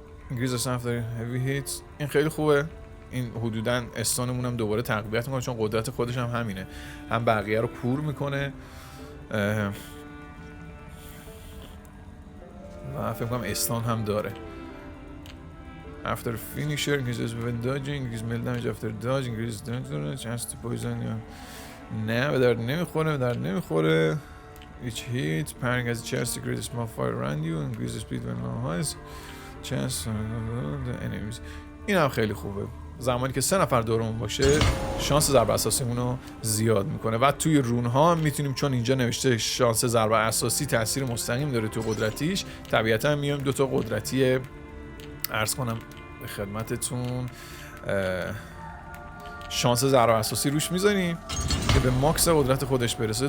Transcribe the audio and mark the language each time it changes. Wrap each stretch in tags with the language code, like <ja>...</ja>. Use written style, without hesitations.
<fa>انگلیس اصنف داریم هیوی هیت، این خیلی خوبه. این حدوداً استانمون هم دوباره تقویت میکنه چون قدرت خودش هم همینه، هم بقیه رو کور میکنه و فکر کنم استان هم داره.</fa> <en>After finisher increases when dodging, increase melee damage after dodging, increases damage, chance to poison</en> <fa>یا نه به درد نمیخوره.</fa> <en>Each hit, parrying has a chance to create a small fire around you, increase the speed when long highs, chance the enemies.</en> <fa>این هم خیلی خوبه. زمانی که 3 نفر دورمون باشه شانس ضربه اساسیمون رو زیاد میکنه. و توی رونها میتونیم، چون اینجا نوشته شانس ضربه اساسی تاثیر مستقیم داره تو قدرتیش، طبیعتا میایم 2 تا قدرتی عرض کنم به خدمتتون شانس ضربه اساسی روش میذاریم که به ماکس قدرت خودش برسه.</fa>